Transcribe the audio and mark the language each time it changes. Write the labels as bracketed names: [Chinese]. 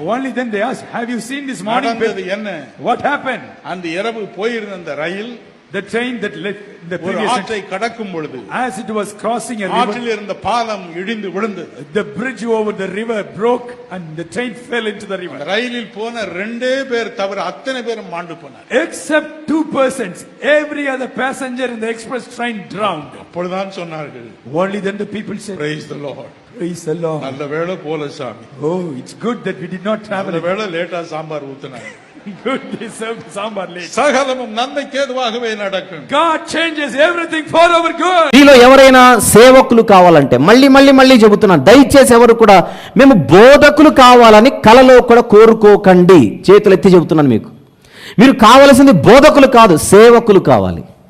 [English] Only then they asked, have you seen this morning? [Tamil] நடந்தது என்ன? [English] What happened? [Tamil] அந்த இரவு போயிருந்த அந்த ரயில் [English] The train that left the [Tamil] ஒரு [English] previous [Tamil] ஆற்றை கடக்கும் பொழுது [English] as it was crossing a river, [Tamil] ஆற்றில் இருந்த பாலம் இடிந்து விழுந்தது. [English] the bridge over the river broke and the train fell into the river. [Tamil] ரயிலில் போன 2 பேர் தவிர அத்தனை பேரும் மாண்டு போனார். [English] Except 2 persons, every other passenger in the express train drowned. [Tamil] அப்பொழுதுதான் சொன்னார்கள், [English] Only then the people said, praise the Lord. praise the Lord. [Tamil] நல்ல வேளை போல சாமி. [English] Oh, it's good that we did not travel. [Tamil] நல்ல வேளை லேட்டா sambar ஊத்துனாங்க. [English] Good, they served sambar late. [Tamil] சகலமும் நன்மைக்கு ஏதுவாகவே நடக்கும். [English] God changes everything for our good. [Telugu] మీలో ఎవరైనా సేవకులు కావాలంటే మళ్ళీ చెబుతున్నాను, దయచేసి ఎవరు కూడా మేము బోధకులు కావాలని కలలో కూడా కోరుకోకండి. చేతులు ఎత్తి చెబుతున్నాను మీకు. మీరు కావాల్సింది బోధకులు కాదు, సేవకులు కావాలి.